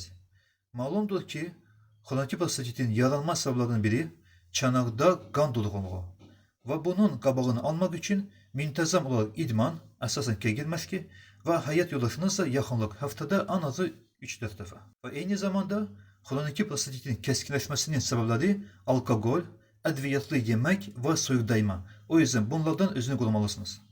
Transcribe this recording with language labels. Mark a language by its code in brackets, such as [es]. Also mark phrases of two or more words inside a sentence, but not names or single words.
[az] Malumdur ki, kroniki prostatitin yaranma səbəblərinin biri çanaqda qan durğunluğu və bunun qabağını almaq üçün müntəzəm olaraq idman, əsasən kegel məşqi və həyat yoldaşınızla yaxınlıq həftədə ən azı 3-4 dəfə. Və eyni zamanda kroniki prostatitin [tr] keskinleşmesinin sebepleri alkol, adviyatlı yemek ve soyuq dayma. O yüzden bunlardan özünü korumalısınız.